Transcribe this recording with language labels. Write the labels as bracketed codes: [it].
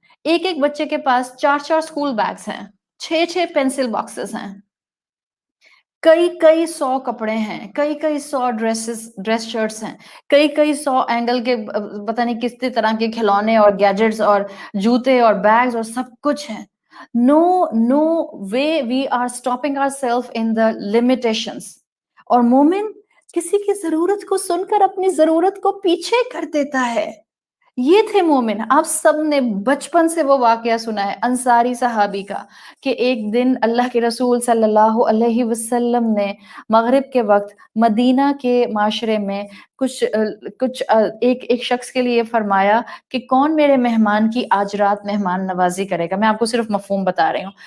[ur] ایک ایک بچے کے پاس 4 اسکول بیگس ہیں، 6 پینسل باکسز ہیں، کئی 100 کپڑے ہیں، کئی 100 ڈریس شرٹس ہیں، کئی 100 اینگل کے پتہ نہیں کس طرح کے کھلونے اور گیجٹس اور جوتے اور بیگز اور سب کچھ ہیں. [en] No way we are stopping our self in the limitations. [ur] اور مومن کسی کی ضرورت کو سن کر اپنی ضرورت کو پیچھے کر دیتا ہے. یہ تھے مومن. آپ سب نے بچپن سے وہ واقعہ سنا ہے انصاری صحابی کا کہ ایک دن اللہ کے رسول صلی اللہ علیہ وسلم نے مغرب کے وقت مدینہ کے معاشرے میں کچھ ایک شخص کے لیے فرمایا کہ کون میرے مہمان کی آج رات مہمان نوازی کرے گا. میں آپ کو صرف مفہوم بتا رہی ہوں.